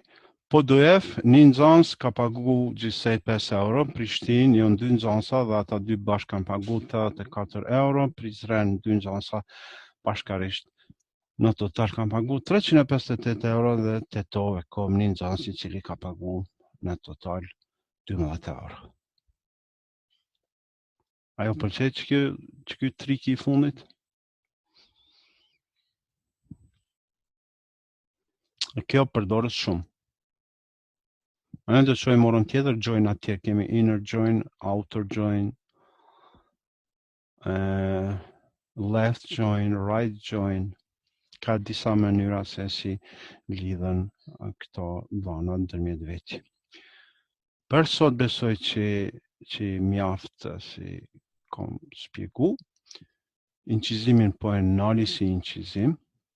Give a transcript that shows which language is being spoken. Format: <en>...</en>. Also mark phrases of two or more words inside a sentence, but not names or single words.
<sq>Po DF, një nxënës ka pagu gjithsej 5 euro, Prishtinë janë 2 nxënësa dhe ata dy bashkë kanë pagu 84 euro, Prizren 2 nxënësa bashkarisht në total kanë pagu 358 euro dhe Tetove kom një nxënës i cili ka pagu në total 12 euro. Ajo pëlqej që ky triki i fundit? Kjo përdoret shumë. Ne do të shojmë orën tjetër, join atje, kemi</sq> <en>inner join, outer join, left join, right join,</en> <sq>ka disa mënyra se si lidhen këto dhëna ndërmjet veti. Për sot besoj që mjaft si kom shpjegu, incizimin po e nali si incizim,</sq>